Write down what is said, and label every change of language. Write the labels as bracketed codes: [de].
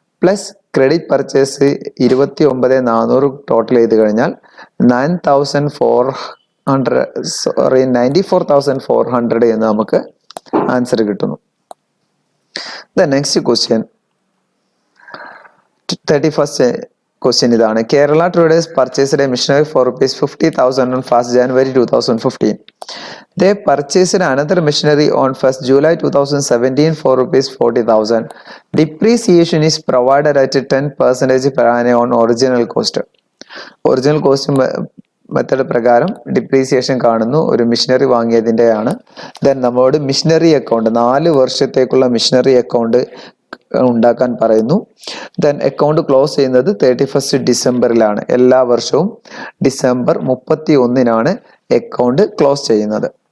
[ml] Plus credit purchase 29,400 total ചെയ്ത് കഴിഞ്ഞാൽ 94,400 എന്ന് നമുക്ക് ആൻസർ കിട്ടുന്നു. [en] Next question 31st question ഇതാണ്. Kerala traders purchased a machinery for ₹50,000 on 1st January 2015. They purchased another machinery on 1st July 2017 for ₹40,000. Depreciation is provided at 10% per annum on original cost. [ml] Original cost method പ്രകാരം depreciation കാണുന്നു. ഒരു missionary വാങ്ങിയതിൻ്റെയാണ്. Then നമ്മളോട് missionary account 4 വർഷത്തേക്കുള്ള missionary account ഉണ്ടാക്കാൻ പറയുന്നു. Then account close ചെയ്യുന്നത് 31st ഡിസംബറിലാണ്. എല്ലാ വർഷവും ഡിസംബർ 31-നാണ് അക്കൗണ്ട് ക്ലോസ് ചെയ്യുന്നത്.